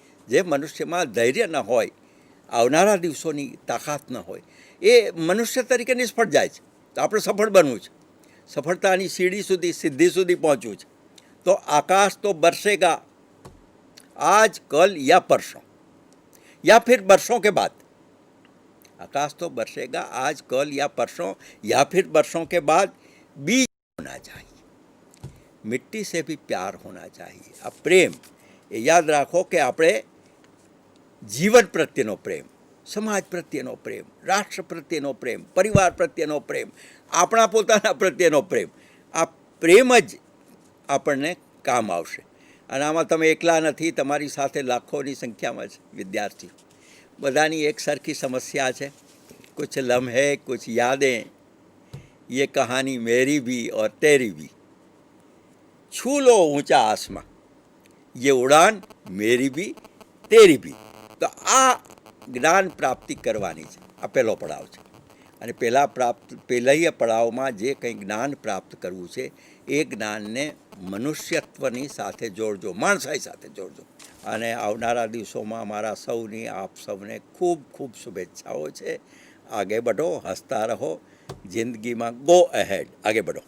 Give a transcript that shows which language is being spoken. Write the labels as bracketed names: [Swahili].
[Gujarati] જે મનુષ્યમાં ધૈર્ય ન હોય, આવનારા દિવસોની તાકાત ન હોય, એ મનુષ્ય તરીકે નિષ્ફળ જાય છે. તો આપણે સફળ બનવું છે, સફળતાની સીડી સુધી, સિદ્ધિ સુધી પહોંચવું છે. [Hindi] તો આકાશ તો બરસેગા આજ કલ યા પરસોं या फिर बरसों के बाद. आकाश तो बरसेगा आज कल या परसों या फिर बरसों के बाद. बीज होना चाहिए, मिट्टी से भी प्यार होना चाहिए. [Gujarati] આ પ્રેમ એ યાદ રાખો કે આપણે જીવન પ્રત્યેનો પ્રેમ, સમાજ પ્રત્યેનો પ્રેમ, રાષ્ટ્ર પ્રત્યેનો પ્રેમ, પરિવાર પ્રત્યેનો પ્રેમ, આપણા પોતાના પ્રત્યેનો પ્રેમ, આ પ્રેમ જ આપણને કામ આવશે. અને આમાં તમે એકલા નથી, તમારી સાથે લાખોની સંખ્યામાં છે વિદ્યાર્થીઓ. બધાની એક સરખી સમસ્યા છે. [Hindi] कुछ लम्हे कुछ यादें, ये कहानी मेरी भी और तेरी भी. छू लो ऊंचा आसमां, ये उड़ान मेरी भी तेरी भी. [Gujarati] તો આ જ્ઞાન પ્રાપ્તિ કરવાની છે. આ પહેલો પડાવ છે. અને પહેલા પડાવમાં જે કંઈ જ્ઞાન પ્રાપ્ત કરવું છે એ જ્ઞાનને મનુષ્યત્વની સાથે જોડજો, માણસાઈ સાથે જોડજો. અને આવનારા દિવસોમાં મારા સૌની, આપ સૌને ખૂબ ખૂબ શુભેચ્છાઓ છે. [Hindi] આગે બઢો, [Gujarati] હસતા રહો, જિંદગીમાં [English] go ahead, [Gujarati] આગે બઢો.